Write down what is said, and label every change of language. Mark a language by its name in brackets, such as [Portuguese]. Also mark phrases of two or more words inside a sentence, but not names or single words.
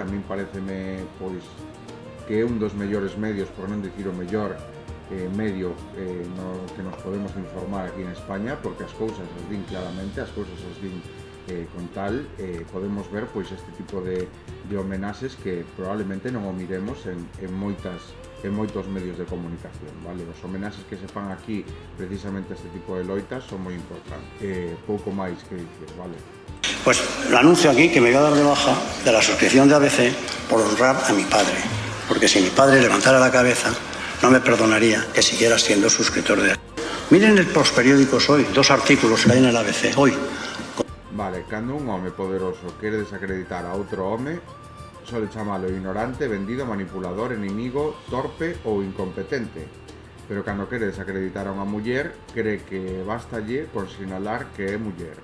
[Galician] A min pareceme pois que é un dos mellores medios, por non dicir o mellor medio no que nos podemos informar aquí en España, porque as cousas as din claramente, as cousas as din con tal, podemos ver pois este tipo de homenaxes que probablemente non o miremos en moitos medios de comunicación, vale? Os homenaxes que se fan aquí precisamente a este tipo de loitas son moi importantes. Pouco máis que dicir, vale? [Spanish] Pues lo anuncio aquí que me voy a dar de baja de la suscripción de ABC por honrar a mi padre, porque si mi padre levantara la cabeza no me perdonaría que siguiera siendo suscriptor de ABC. Miren los periódicos hoy, 2 artículos que hay en el ABC hoy. [Galician] Vale, cando un home poderoso quere desacreditar a outro home, sole chamalo ignorante, vendido, manipulador, enemigo, torpe ou incompetente. Pero cando quere desacreditar a unha muller, cree que bastalle con sinalar que é muller.